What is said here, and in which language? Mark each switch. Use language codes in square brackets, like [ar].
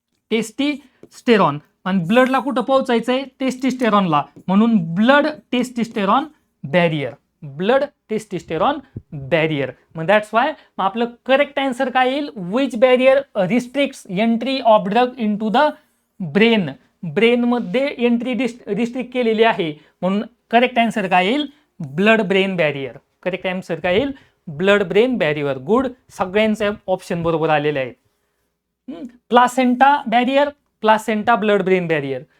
[mr] टेस्टिस्टेरॉन आणि ब्लडला कुठं पोहोचायचंय? टेस्टिस्टेरॉनला, म्हणून ब्लड टेस्टिस्टेरॉन बॅरियर. Blood टेस्टिस्टेरॉन barrier. मग दॅट्स वाय मग आपलं करेक्ट आन्सर काय येईल? [en] Which barrier restricts entry of drug into the brain. [mr] ब्रेनमध्ये entry restrict केलेली आहे, म्हणून करेक्ट आन्सर काय येईल? Blood brain barrier. Correct answer काय येईल? Blood brain barrier. गुड, सगळ्यांचे ऑप्शन बरोबर आलेले आहेत. Placenta barrier, placenta blood brain barrier.